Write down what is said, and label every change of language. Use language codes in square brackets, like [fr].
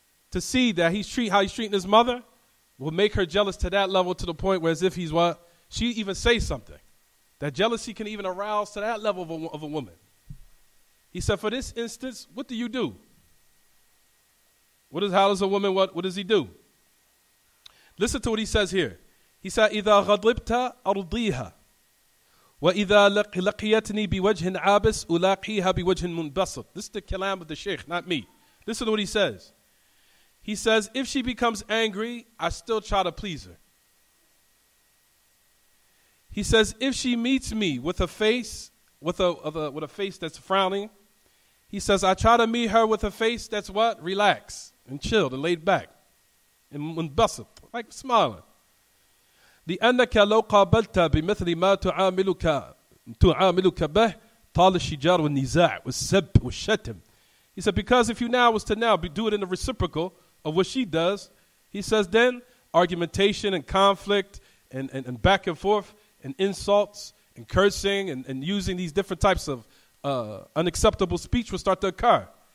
[en] To see that how he's treating his mother will make her jealous to that level, to the point where as if he's what? She even says something. That jealousy can even arouse to that level of a woman. He said, for this instance, what do you do? How does a woman, what does he do? Listen to what he says here. He said, [ar] إِذَا غَضِبْتَ أَرْضِيهَا وَإِذَا لَقِيَتْنِي بِوَجْهٍ عَابِسٍ أُلَاقِيهَا بِوَجْهٍ مُنْبَسِطٍ. [en] This is the kalam of the sheikh, not me. Listen to what he says. He says, if she becomes angry, I still try to please her. He says, if she meets me with a face, with a face that's frowning, he says, I try to meet her with a face that's what? Relaxed and chilled and laid back. And munbasit, like smiling. [ar] لأنك لو قابلت بمثل ما تعاملك به طال الشجار والنزاع والسب والشتم. [en] He said, because if you was to do it in the reciprocal of what she does, he says, then argumentation and conflict and back and forth and insults and cursing and using these different types of unacceptable speech will start to occur.